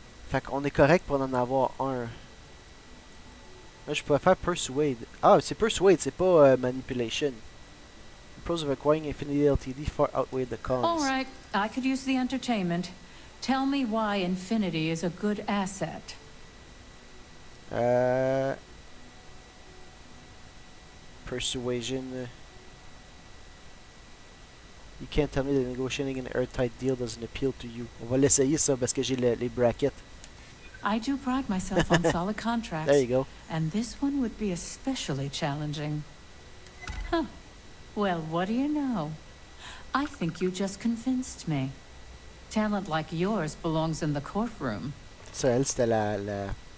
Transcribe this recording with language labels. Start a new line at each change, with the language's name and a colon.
French: Fait qu'on est correct pour en avoir un. Là, je pourrais faire Persuade. Ah, c'est Persuade, c'est pas Manipulation.
English: The pros of acquiring Infinity Ltd. Far outweigh the cons. All right, I could use the entertainment. Tell me why Infinity is a good asset. Persuasion. You can't tell me that negotiating an airtight deal doesn't appeal to you.
French: On va l'essayer ça parce que j'ai les brackets.
English: I do pride myself on solid contracts. There you go. And this one would be especially challenging. Huh. Well, what do you know? I think you just convinced me. Talent like yours belongs in the courtroom.
French: Ça, elle, c'était la...